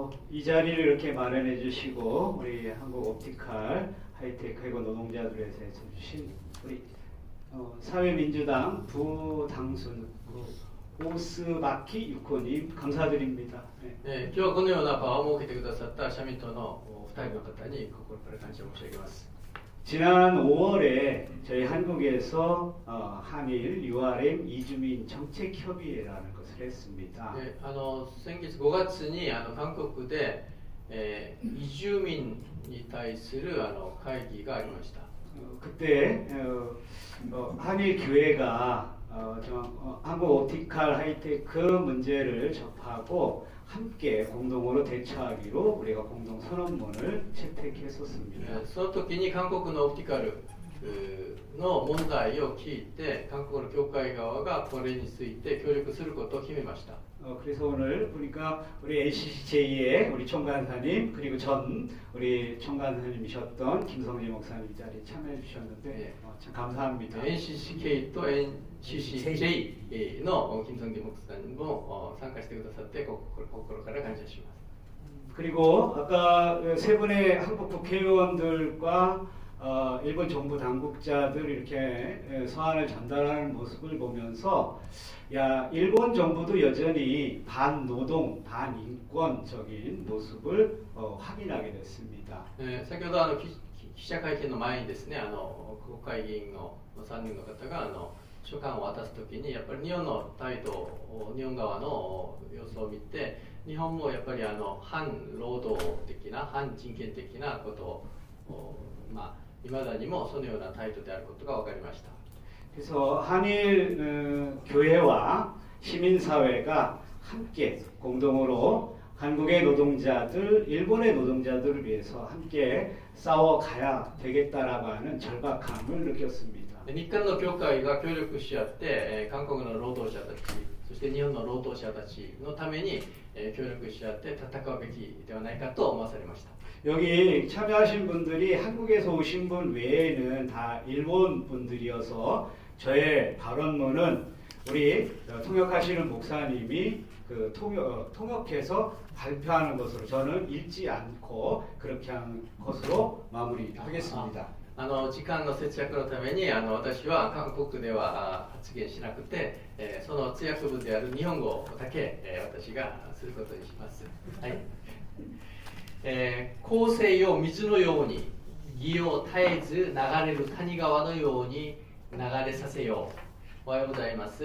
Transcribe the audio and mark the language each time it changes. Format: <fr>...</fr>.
<ko>이 자리를 이렇게 마련해 주시고 우리 한국 옵티칼 하이테크 그리고 노동자들에서 해주신 우리 사회민주당 부당순 오스마키 유코님 감사드립니다. 네.</ko> <ja>今日はこのような場を設けてくださった社民党の2人の方に心から感謝申し上げます。</ja> <ko>지난 5월에 저희 한국에서 한일 URM 이주민 정책협의회라는 것을 했습니다.</ko> <ja>先月5月に韓国で、移住民に対する会議がありました。</ja> <ko>그때 한일 교회가 한국 옵티칼 하이테크 문제를 접하고 함께 공동으로 대처하기로 우리가 공동 선언문을 채택했었습니다.</ko> <ja>その時に韓国のオプティカルの問題を聞いて韓国の教会側がこれについて協力することを決めました。</ja> <ko>그래서 오늘 보니까 우리 ACCJ의 우리 총간사님 그리고 전 우리 총간사님이셨던 김성재 목사님 이 자리에 참여해 주셨는데 참 감사합니다.</ko> <ja>NCCK と NCCJ の金正恩목사님も参加してくださって心から感謝します。</ja> <ko>그리고 아까 세 분의 한국 국회의원들과 일본 정부 당국자들 이렇게 서한을 전달하는 모습을 보면서 야 일본 정부도 여전히 반노동, 반인권적인 모습을 확인하게 됐습니다.</ko> <ja>先ほど記者会見の前にですね国会議員の3人の方が書簡を渡すときにやっぱり日本の態度日本側の様子を見て日本もやっぱり反労働的な反人権的なことをいまだにもそのような態度であることが分かりました。</ja> <ko>그래서 한일 교회와 시민사회가 함께 공동으로 한국의 노동자들, 일본의 노동자들을 위해서 함께 싸워가야 되겠다라고 하는 절박함을 느꼈습니다.</ko> <ja>日韓の協会が協力し合って、韓国の労働者たち、そして日本の労働者たちのために、協力し合って戦うべきではないかと思わされました。</ja> <ko>여기 참여하신 분들이 한국에서 오신 분 외에는 다 일본 분들이어서 저의 발언문은 우리 통역하시는 목사님이 그 통역해서 발표하는 것으로 저는 읽지 않고 그렇게 하는 것으로 마무리하겠습니다.</ko> <ja>時間の節約のために私は韓国では発言しなくて、その通訳文である日本語だけ、私がすることにします。はい。洪水を水のように義を絶えず流れる谷川のように流れさせよう。おはようございます。</ja>